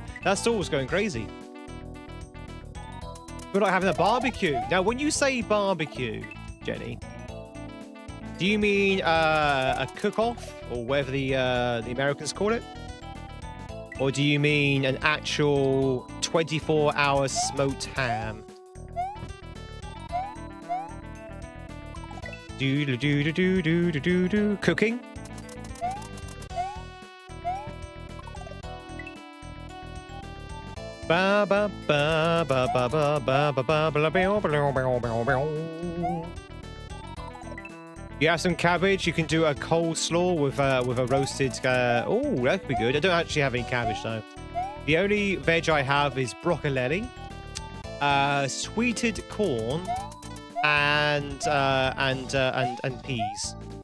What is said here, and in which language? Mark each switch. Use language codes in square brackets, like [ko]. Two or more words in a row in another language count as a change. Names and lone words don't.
[en] That stall was going crazy. We're not having a barbecue. Now, when you say barbecue, Jenny, do you mean a cook-off, or whatever the Americans call it? Or do you mean an actual 24-hour smoked ham? Do do do do do do do do. Cooking? Ba ba ba ba ba ba ba ba ba ba ba. You have some cabbage. You can do a coleslaw with a roasted. Oh, that could be good. I don't actually have any cabbage though. The only veg I have is broccoli, sweetened corn, and peas.